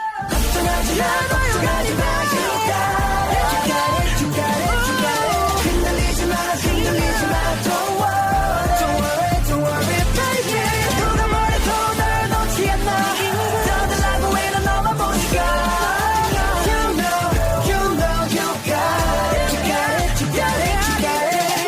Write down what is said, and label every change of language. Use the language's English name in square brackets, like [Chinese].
[Korean] 걱정하지 마, 걱정하지 마. [English] You got it, you got it, you got it, you got it. [Korean] 흔들리지 마, 흔들리지 마. [English] Don't worry, don't worry, don't worry, baby. [Korean] 누가 뭐래도 날 놓지 않아. 더 달라고 해 난 너만 보니까. [English] You know, you know, you got it, you got it, you got it, you got it.